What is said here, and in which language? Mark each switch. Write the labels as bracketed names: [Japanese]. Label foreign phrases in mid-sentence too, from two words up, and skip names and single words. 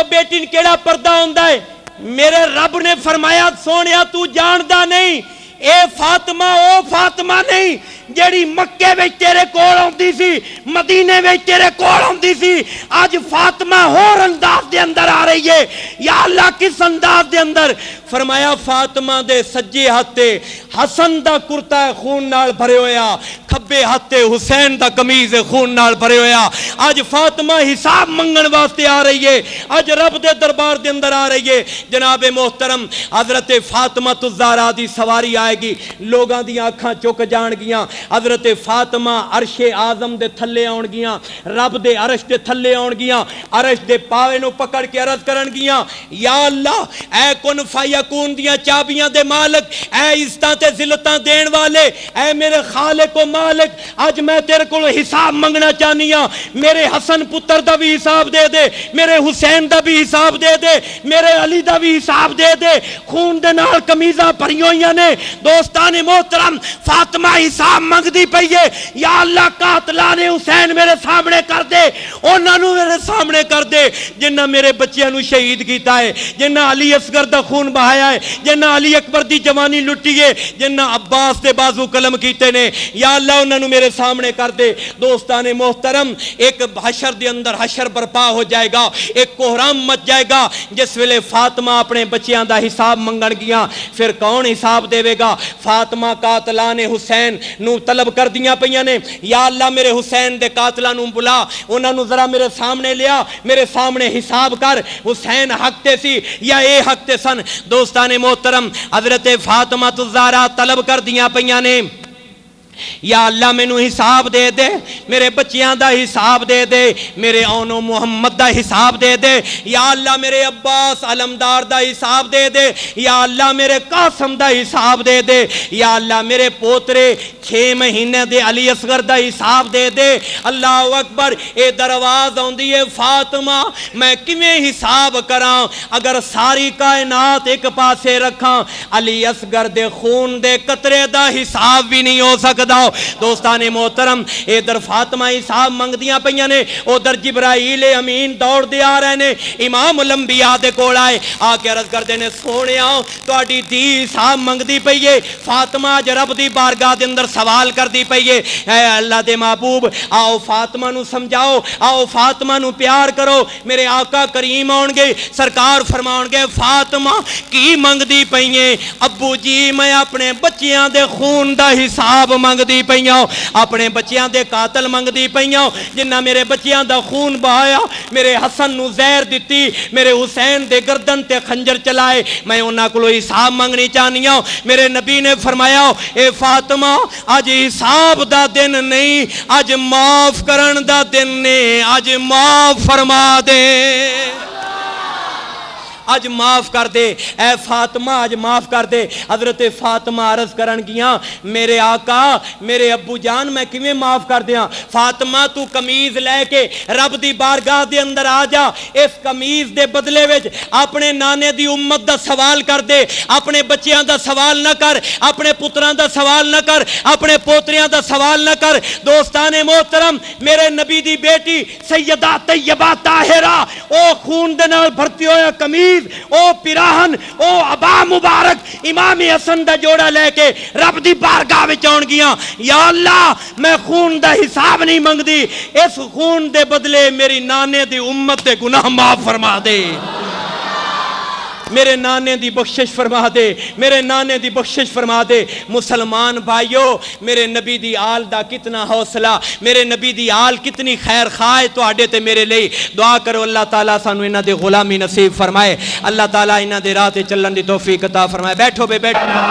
[Punjabi] بیٹی کیڑا پردہ ہوندہ ہے میرے رب نے فرمایا سونیا تو جاندہ نہیں اے فاطمہ او فاطمہ نہیں جیڑی مکے وچ تیرے کول ہوندی سی مدینے وچ تیرے کول ہوندی سی آج فاطمہ ہور انداز دے اندر آ رہی ہے یا اللہ کس انداز دے اندر فرمایا فاطمہ دے سجے ہاتھے حسن دا کرتا خون نال بھرے ہویا کھبے ہاتھے حسین دا قمیض خون نال بھرے ہویا آج فاطمہ حساب منگن واسطے آ رہی ہے آج رب دے دربار دے اندر آ رہی ہے جناب محترم حضرت فاطمہ الزہرا دی سواری آئے گی لوگاں دی آنکھاں چک جان گیاں حضرت فاطمہ عرش اعظم دے تھلے آن گیاں رب دے عرش دے تھلے آن گیاں عرش دے پاوے نو پکڑ کے عرض کرن گیاں یا اللہ اے کن فیکون دیاں چابیاں دے مالک اے عزتاں تے ذلتاں دین والے اے میرے خالق و مالک آج میں تیرے کو حساب منگنا چاہنی ہاں میرے حسن پتر دا بھی حساب دے دے میرے حسین دا بھی حساب دے دے میرے علی دا بھی حساب دے دے خون دے نال کمیزاں بھری ہوئیاں نے دوستان محترم فاطمہ حساب منگدی پئی ہے، یا اللہ قاتلان حسین میرے سامنے کر دے، انہاں نو میرے سامنے کر دے جنہاں میرے بچیاں نو شہید کیتا ہے، جنہاں علی اصغر دا خون بہایا ہے، جنہاں علی اکبر دی جوانی لٹی ہے، جنہاں عباس دے بازو قلم کیتے نے، یا اللہ انہاں نو میرے سامنے کر دے۔ دوستان محترم ایک حشر دے اندر حشر برپا ہو جائے گا، ایک کوہرام مچ جائے گا، جس ویلے فاطمہ اپنے بچیاں دا حساب منگن گیاں، پھر کون حساب دے گا؟ فاطمہ قاتلان حسین نو طلب کر دیاں پیاں نے، یا اللہ میرے حسین دے قاتلاں نو بلا، انہاں نو ذرا میرے سامنے لیا، میرے سامنے حساب کر، حسین حق تے سی یا اے حق تے سن۔ دوستان محترم حضرت فاطمہ الزہرا طلب کر دیاں پیاں نے، یا اللہ میں نو حساب دے دے، میرے بچیاں دا حساب دے دے، میرے اونو محمد دا حساب دے دے، یا اللہ میرے عباس علمدار دا حساب دے دے، یا اللہ میرے قاسم دا حساب دے دے، یا اللہ میرے پوترے 6 مہینے دے علی اصغر دا حساب دے دے۔ [Arabic] اللہ اکبر، [Punjabi] اے درواز ہوندی ہے فاطمہ میں کیویں حساب کراں، اگر ساری کائنات ایک پاسے رکھاں علی اصغر دے خون دے قطرے دا حساب بھی نہیں ہو سکتا۔ دوستان محترم ادھر فاطمہ حساب منگ دیاں پیاں نے، ادھر جبرائیل امین دوڑ دے آ رہے نے، امام الانبیاء دے کول آئے، آ کے عرض کر دینے سونیا تہاڈی دھی حساب منگ دی پئی ہے، فاطمہ اج رب دی بارگاہ دے اندر سوال کر دی پئی ہے، اے اللہ دے محبوب آؤ فاطمہ نو سمجھاؤ، آؤ فاطمہ نو پیار کرو۔ میرے آقا کریم آن گے، سرکار فرماؤں گے فاطمہ کی منگ دی پئی ہے؟ ابو جی میں اپنے بچیاں دے خون دا حساب منگ دی پئیاں، اپنے بچیاں دے قاتل منگ دی پئیاں جنہ میرے بچیاں دا خون بہایا، میرے حسن نو زہر دتی، میرے حسین دے گردن تے خنجر چلائے، میں انہاں کولو حساب منگنی چاہنیاں۔ میرے نبی نے فرمایا اے فاطمہ اج حساب دا دن نہیں، اج معاف کرن دا دن نے، اج معاف فرما دے، اج معاف کر دے اے فاطمہ، اج معاف کر دے۔ حضرت فاطمہ عرض کرن گیاں میرے آقا میرے ابو جان میں کیویں معاف کر دیاں؟ فاطمہ تو قمیض لے کے رب دی بارگاہ دے اندر آ جا، اس قمیض دے بدلے وچ اپنے نانے دی امت دا سوال کر دے، اپنے بچیاں دا سوال نہ کر، اپنے پتراں دا سوال نہ کر، اپنے پوتریاں دا سوال نہ کر۔ دوستان محترم میرے نبی دی بیٹی سیدہ طیبہ طاہرہ او خون دے نال بھرتی ہویا قمیض، او پیراہن، او عبا مبارک امام حسن دا جوڑا لے کے رب دی بارگاہ وچ آن گیاں، یا اللہ میں خون دا حساب نہیں منگ دی، اس خون دے بدلے میری نانے دی امت دے گناہ معاف فرما دے، میرے نانے دی بخشش فرما دے، میرے نانے دی بخشش فرما دے۔ مسلمان بھائیو میرے نبی دی آل دا کتنا حوصلہ، میرے نبی دی آل کتنی خیر خواہ تو آڈے تے میرے لئے دعا کرو اللہ تعالیٰ سانو انہاں دے غلامی نصیب فرمائے، اللہ تعالیٰ انہاں دے راہ تے چلن دی توفیق عطا فرمائے۔ بیٹھو بے بیٹھو۔